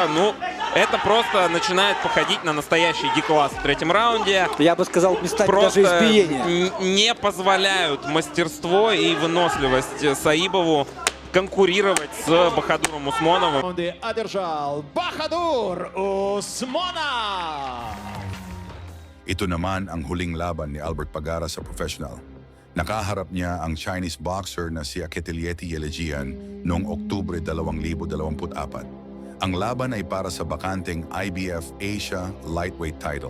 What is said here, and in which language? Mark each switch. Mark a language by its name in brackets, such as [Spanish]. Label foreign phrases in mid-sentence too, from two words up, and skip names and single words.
[Russian] Ну, это просто начинает походить на настоящий D-класс в третьем раунде. Я бы сказал, местами даже Просто избиение. не позволяют мастерство и выносливость Саибову конкурировать с Бахадуром Усмоновым. Раунды одержал Бахадур Усмонов. [Filipino] Ito naman ang huling laban ni Albert Pagara sa professional. Nakaharap niya ang Chinese boxer na si Aketilieti Yelejian noong Oktubre 2024. Ang laban ay para sa bakanteng [English] IBF Asia Lightweight title.